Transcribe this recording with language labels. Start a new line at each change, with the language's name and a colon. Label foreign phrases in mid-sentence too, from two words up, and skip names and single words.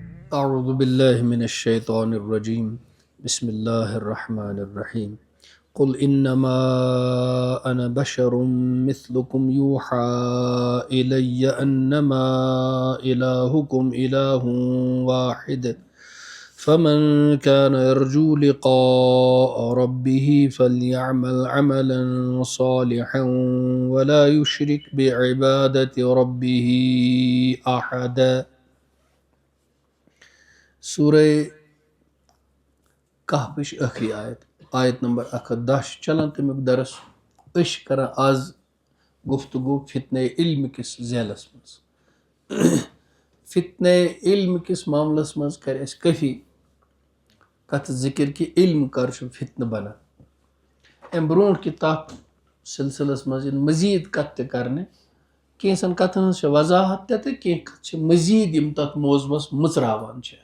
Arabic: اعوذ باللہ من الشیطان الرجیم بسم اللہ الرحمن الرحیم قل انما انا بشر مثلکم یوحى الی انما الہکم الہ واحد فمن كان يرجو لقاء ربه فليعمل عملا صالحا ولا يشرك بعبادة ربه أحدا.
Kashmiri: سورہ کہفٕچ ٲخری آیت نمبر 110 چلان تمیُک درس. أسۍ چھِ کران آز گفتگو فتنہ علم کس ذیلس منٛز. فتنہ علم کس معاملس منٛز کرِ اَسہِ کٲفی کتھ ذکر کہِ علم کر چھُ فتنہٕ بنان. امہِ برونٛٹھ کہِ تتھ سلسلس منٛز یِن مزیٖد کتھ تہِ کرنہِ. کینٛژن کتھن ہٕنٛز چھِ وضاحت تہِ تہٕ کینٛہہ کتھٕ چھِ مزیٖد یِم تتھ موضوعس مٕژراوان چھِ.